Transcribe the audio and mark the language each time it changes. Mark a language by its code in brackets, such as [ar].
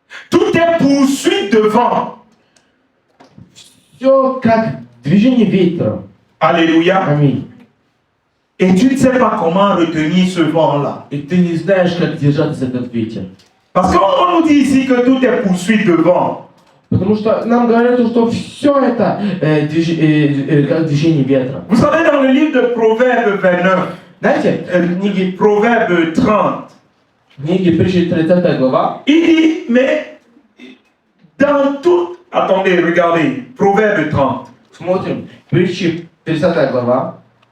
[fr] Tout est poursuite de vent. [ru] Все как движение ветра. [fr] Alléluia. [ru] Аминь. [fr] Et tu ne sais pas comment retenir ce vent-là. [ru] И ты не знаешь, как держаться за этот ветер. [fr] Parce qu'on nous dit ici que tout est poursuite de vent. [ru] Потому что нам говорят, что все это как движение ветра. [fr] Vous savez, dans le livre de Proverbes 29, [ru] Знаете, в книге [fr] Proverbes 30, [ru] притчи 30 глава, [fr] il dit, mais dans tout... Attendez, regardez, Proverbes 30. [ru] смотрим, притчи 30 глава.